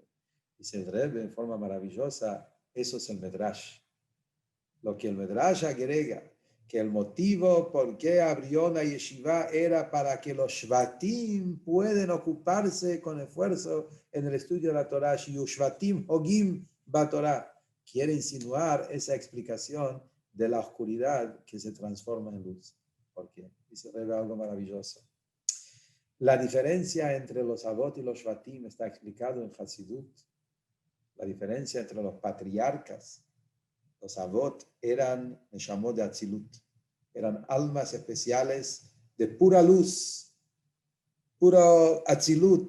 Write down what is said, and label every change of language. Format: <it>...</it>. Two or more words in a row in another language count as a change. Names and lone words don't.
<es>Dice el Rebbe en forma maravillosa, eso es el Medrash. Lo que el Medrash agrega, que el motivo por qué abrió la yeshiva era para que los shvatim pueden ocuparse con esfuerzo en el estudio de la Torah, y</es> <he>שבטים הוגים בתורה.</he> <es>Quiere insinuar esa explicación de la oscuridad que se transforma en luz. ¿Por qué? Dice Rebbe algo maravilloso. La diferencia entre los Avot y los Shvatim está explicado en Hasidut. La diferencia entre los patriarcas, los Avot eran Neshamot de Atzilut, eran almas especiales de pura luz, puro Atzilut.</es>